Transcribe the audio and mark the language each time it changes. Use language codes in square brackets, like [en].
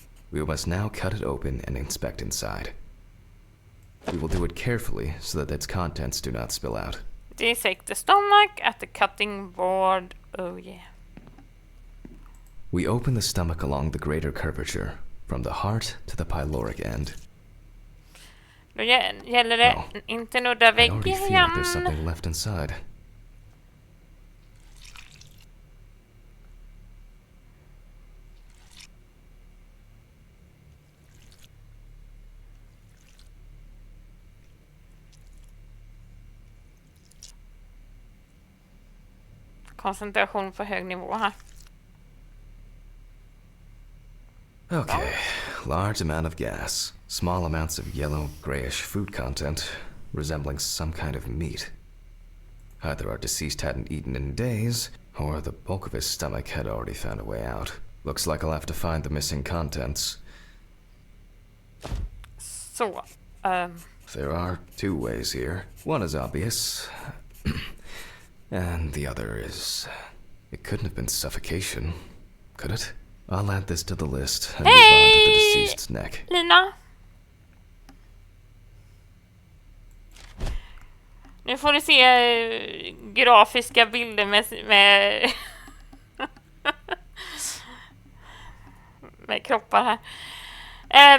[en] We must now cut it open and inspect inside. We will do it carefully so that its contents do not spill out. Dissect the stomach at the cutting board. Oh yeah. We open the stomach along the greater curvature, from the heart to the pyloric end. [sv] Då gäller det inte nudda [en] I already [sv] väggen. [en] feel like there's something left inside. [sv] koncentration på hög nivå här. [en] Okay, large amount of gas, small amounts of yellow, grayish food content, resembling some kind of meat. Either our deceased hadn't eaten in days, or the bulk of his stomach had already found a way out. Looks like I'll have to find the missing contents. [sv] Så, [en] There are two ways here. One is obvious, and the other is... It couldn't have been suffocation, could it? I'll add this to the list and move on to the deceased's neck. [sv] Lina. Nu får du se grafiska bilder med med kroppar här.